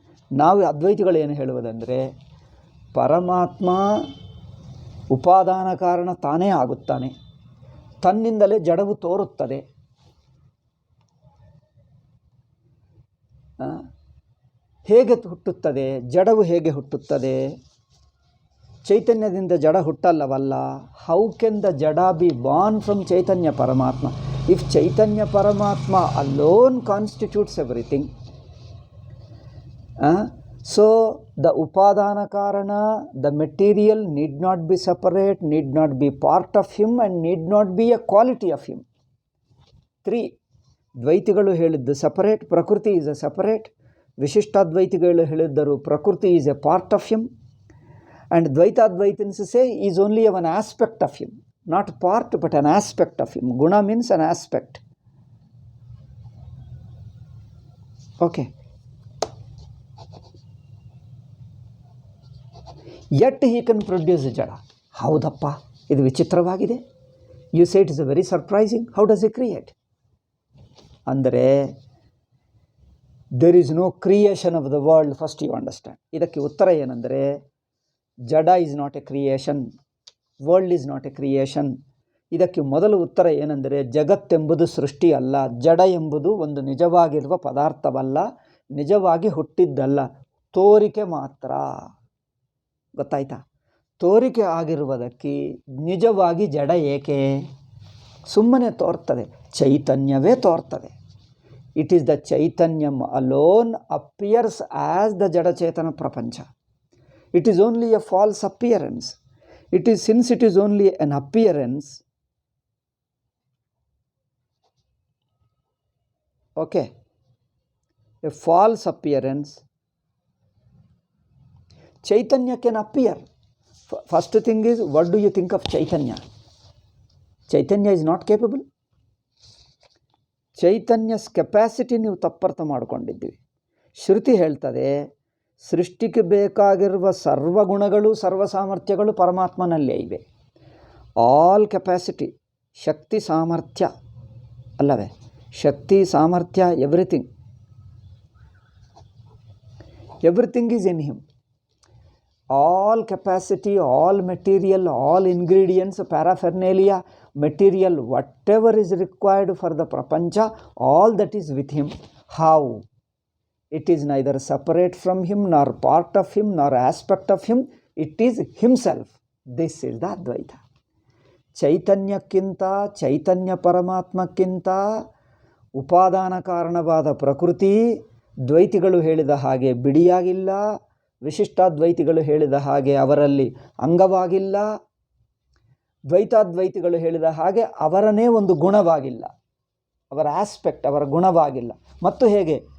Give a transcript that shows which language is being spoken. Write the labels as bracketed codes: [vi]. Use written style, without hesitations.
[kn] ನಾವು ಅದ್ವೈತಿಗಳು ಏನು ಹೇಳುವುದಂದರೆ, ಪರಮಾತ್ಮ ಉಪಾದಾನ ಕಾರಣ ತಾನೇ ಆಗುತ್ತಾನೆ, ತನ್ನಿಂದಲೇ ಜಡವು ತೋರುತ್ತದೆ. ಹೇಗೆ ಹುಟ್ಟುತ್ತದೆ? ಜಡವು ಹೇಗೆ ಹುಟ್ಟುತ್ತದೆ? ಚೈತನ್ಯದಿಂದ ಜಡ ಹುಟ್ಟಲ್ಲವಲ್ಲ. [en] How can the jada be born from Chaitanya Paramatma? If Chaitanya Paramatma alone constitutes everything, so the Upadana Karana, the material need not be separate, need not be part of him, and need not be a quality of him. 3. [kn] ದ್ವೈತಿಗಳು ಹೇಳಿದ್ದು separate, ಪ್ರಕೃತಿ [en] is a separate. [kn] ವಿಶಿಷ್ಟಾದ್ವೈತಿಗಳು ಹೇಳಿದ್ದರು ಪ್ರಕೃತಿ [en] is a part of him. And Dvaitadvaitins say is only an aspect of him. Not part, but an aspect of him. Guna means an aspect. Okay. Yet he can produce jada. [kn] Haudappa, idu vichitravagide. [en] You say it is very surprising. How does he create? Andre, there is no creation of the world. First you understand. [kn] Idakke uttara ಏನಂದರೆ, [en] jada is not a creation. World is not a creation. [kn] ಇದಕ್ಕೆ ಮೊದಲು ಉತ್ತರ ಏನೆಂದರೆ, ಜಗತ್ತೆಂಬುದು ಸೃಷ್ಟಿ ಅಲ್ಲ, ಜಡ ಎಂಬುದು ಒಂದು ನಿಜವಾಗಿರುವ ಪದಾರ್ಥವಲ್ಲ, ನಿಜವಾಗಿ ಹುಟ್ಟಿದ್ದಲ್ಲ, ತೋರಿಕೆ ಮಾತ್ರ. ಗೊತ್ತಾಯ್ತಾ? ತೋರಿಕೆ ಆಗಿರುವುದಕ್ಕೆ ನಿಜವಾಗಿ ಜಡ ಏಕೆ? ಸುಮ್ಮನೆ ತೋರ್ತದೆ, ಚೈತನ್ಯವೇ ತೋರ್ತದೆ. [en] It is the Chaitanyam alone appears as the jadachetana prapancha. It is only a false appearance. It is, since it is only an appearance, okay, a false appearance, Chaitanya can appear. First thing is, what do you think of Chaitanya? Chaitanya is not capable. [kn] Chaitanya's capacity ನೀವು ತಪ್ಪರ್ಥ ಮಾಡಿಕೊಂಡಿದ್ದೀವಿ. ಶ್ರುತಿ ಹೇಳ್ತದೆ, ಸೃಷ್ಟಿಗೆ ಬೇಕಾಗಿರುವ ಸರ್ವಗುಣಗಳು ಸರ್ವ ಸಾಮರ್ಥ್ಯಗಳು ಪರಮಾತ್ಮನಲ್ಲೇ ಇವೆ. [en] all capacity, [kn] ಶಕ್ತಿ ಸಾಮರ್ಥ್ಯ ಅಲ್ಲವೇ? ಶಕ್ತಿ ಸಾಮರ್ಥ್ಯ, [en] Everything is in him. All capacity, all material, all ingredients, paraphernalia, material, whatever is required for the prapancha, all that is with him. How? It is neither separate from him, nor part of him, nor aspect of him. It is himself. This is the Advaita. [kn] ಚೈತನ್ಯಕ್ಕಿಂತ, ಚೈತನ್ಯ ಪರಮಾತ್ಮಕ್ಕಿಂತ ಉಪಾದಾನ ಕಾರಣವಾದ ಪ್ರಕೃತಿ ದ್ವೈತಿಗಳು ಹೇಳಿದ ಹಾಗೆ ಬಿಡಿಯಾಗಿಲ್ಲ, ವಿಶಿಷ್ಟಾದ್ವೈತಿಗಳು ಹೇಳಿದ ಹಾಗೆ ಅವರಲ್ಲಿ ಅಂಗವಾಗಿಲ್ಲ, ದ್ವೈತಾದ್ವೈತಿಗಳು ಹೇಳಿದ ಹಾಗೆ ಅವರನ್ನೇ ಒಂದು ಗುಣವಾಗಿಲ್ಲ, ಅವರ ಆಸ್ಪೆಕ್ಟ್, ಅವರ ಗುಣವಾಗಿಲ್ಲ. ಮತ್ತು ಹೇಗೆ?